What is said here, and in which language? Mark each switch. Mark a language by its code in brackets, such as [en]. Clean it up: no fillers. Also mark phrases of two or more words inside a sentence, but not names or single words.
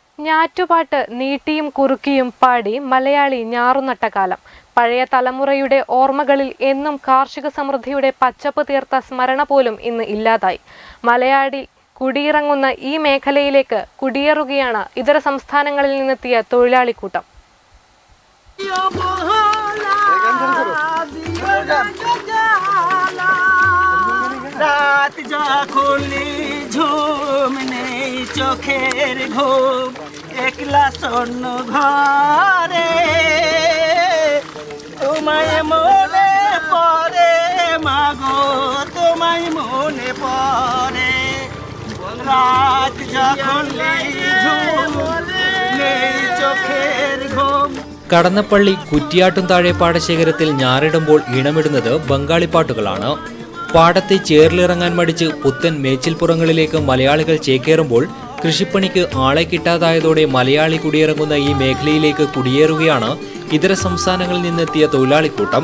[ml] ഞാറ്റുപാട്ട് നീട്ടിയും കുറുക്കിയും പാടി മലയാളി ഞാറുനട്ട കാലം. പഴയ തലമുറയുടെ ഓർമ്മകളിൽ എന്നും കാർഷിക സമൃദ്ധിയുടെ പച്ചപ്പ് തീർത്ത സ്മരണ പോലും ഇന്ന് ഇല്ലാതായി. മലയാളി കുടിയിറങ്ങുന്ന ഈ മേഖലയിലേക്ക് കുടിയേറുകയാണ് ഇതര സംസ്ഥാനങ്ങളിൽ നിന്നെത്തിയ തൊഴിലാളിക്കൂട്ടം. [bn] চোখের ঘুম একলা শূন্য ঘরে তোমায় মনে পড়ে মাগো তোমায় মনে পড়ে রাত যখন চোখের ঘুম. [ml] കടന്നപ്പള്ളി കുറ്റിയാട്ടും താഴെ പാടശേഖരത്തിൽ ഞാറിടുമ്പോൾ ഈണമിടുന്നത് ബംഗാളി പാട്ടുകളാണ്. പാടത്തെ ചേറിലിറങ്ങാൻ മടിച്ച് പുത്തൻ മേച്ചിൽപ്പുറങ്ങളിലേക്ക് മലയാളികൾ ചേക്കേറുമ്പോൾ കൃഷിപ്പണിക്ക് ആളെ കിട്ടാതായതോടെ മലയാളി കുടിയിറങ്ങുന്ന ഈ മേഖലയിലേക്ക് കുടിയേറുകയാണ് ഇതര സംസ്ഥാനങ്ങളിൽ നിന്നെത്തിയ തൊഴിലാളിക്കൂട്ടം.